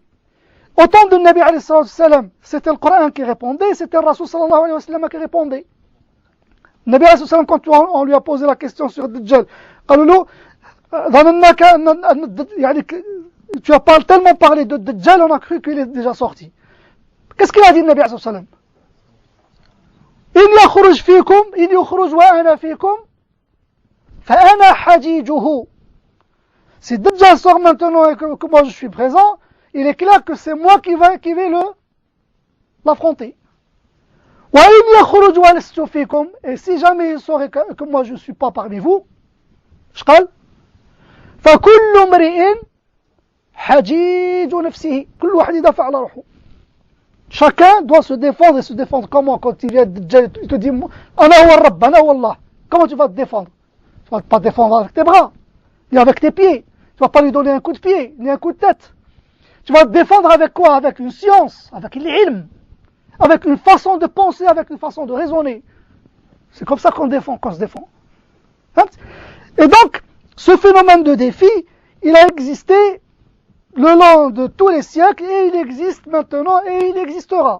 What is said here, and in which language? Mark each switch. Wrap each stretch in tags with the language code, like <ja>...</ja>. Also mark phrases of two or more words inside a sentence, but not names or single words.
<fr>Au temps de Nabi</fr> <ar>عليه السلام,</ar> <fr>c'était le Coran qui répondait, c'était le Rasul</fr> <ar>صلى الله عليه وسلم</ar> <fr>qui répondait. Nabi</fr> <ar>عليه السلام,</ar> <fr>quand on lui a posé la question sur Dajjal, tu as tellement parlé de Dajjal, on a cru qu'il est déjà sorti. Qu'est-ce qu'il a dit, le Nabi</fr> <ar>عليه السلام? إن يخرج فيكم إن يخرج وأنا فيكم فأنا حجيجه.</ar> <fr>Si Dajjal sort maintenant et que moi je suis présent, il est clair que c'est moi qui vais l'affronter.</fr> <ar>وإن يخرج ولست فيكم,</ar> <fr>et si jamais il sort et que moi je ne suis pas parmi vous,</fr> <ar>شقال فكل امرئ حجيج نفسه كل واحد يدافع على روحه.</ar> <fr>Chacun doit se défendre, et se défendre comment? Quand il vient Dajjal, il te dit</fr> <ar>أنا هو الرب أنا هو الله.</ar> <fr>Comment tu vas te défendre? Tu vas pas te défendre avec tes bras, ni avec tes pieds. Tu vas pas lui donner un coup de pied, ni un coup de tête. Tu vas te défendre avec quoi? Avec une science, avec l'ilm, avec une façon de penser, avec une façon de raisonner. C'est comme ça qu'on se défend. Et donc, ce phénomène de défi, il a existé le long de tous les siècles, et il existe maintenant, et il existera.</fr>